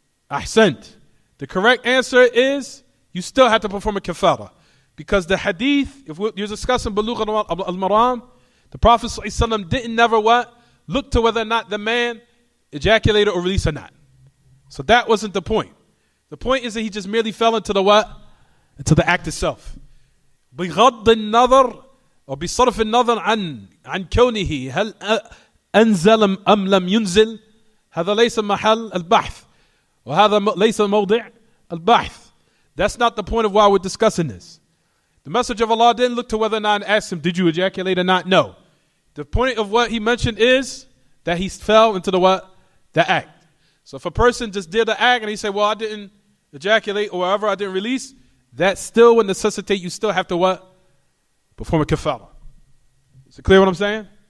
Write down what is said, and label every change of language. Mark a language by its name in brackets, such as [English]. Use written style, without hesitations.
[English] Ahsant. The correct answer is you still have to perform a kafara. Because the hadith, if you're discussing Buloogh Al-Maraam, the Prophet ﷺ didn't never what? Look to whether or not the man ejaculated or released or not. So that wasn't the point. The point is that he just merely fell into the what? Into the act itself. [Arabic] بغض النظر أو بصرف النظر عن كونه هل أنزل أم لم ينزل هذا ليس محل البحث وهذا ليس موضع البحث. [English] That's not the point of why we're discussing this. The Messenger of Allah didn't look to whether or not and ask him, did you ejaculate or not? No. The point of what he mentioned is that he fell into the what? The act. So if a person just did the act and he said, well, I didn't ejaculate or whatever, I didn't release, that still would necessitate you still have to what? Perform a kafara. Is it clear what I'm saying?